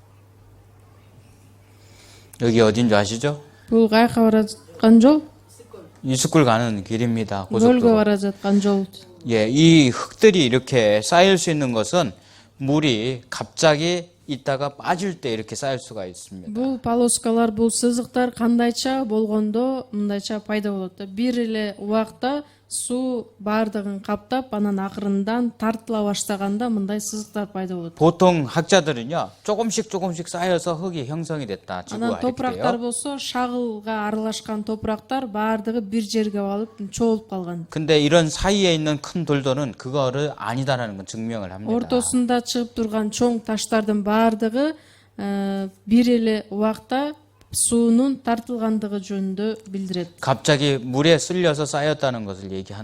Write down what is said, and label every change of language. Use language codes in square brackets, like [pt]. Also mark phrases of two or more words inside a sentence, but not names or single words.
[ko] 여기 어딘지 아시죠? [ky] Бул кайка бараткан жол? [ko] 이스쿨 가는 길입니다. [ky] көлгө [ko] 고속도로. [ky] бара жаткан жол. [ko] 예, 이 흙들이 이렇게 쌓일 수 있는 것은 물이 갑자기 있다가 빠질 때 이렇게 쌓일 수가 있습니다. [ky] Бул полоскалар, бул сызыктар кандайча болгондо мындайча пайда болот да. Бир эле убакта суу баардыгын каптап, анан акырындан тартыла баштаганда мындай сызыктар пайда болот. [ko] 보통 학자들은요, 조금씩 쌓여서 흙이 형성이 됐다. [ky] Анан [ko] 지구가 이렇게 [ky] топурактар [ko] 돼요. [ky] болсо шагылга аралашкан топурактар баардыгы бир жерге алып чогулуп калган. [ko] 근데 이런 사이에 있는 큰 돌들은 그거를 아니다라는 건 증명을 합니다. [ky] Ортосунда чыгып турган чоң таштардын баардыгы бир эле убакта суунун тартылгандыгы жөнүндө билдирет. [ko] 갑자기 물에 쓸려서 쌓였다는 것을 얘기하는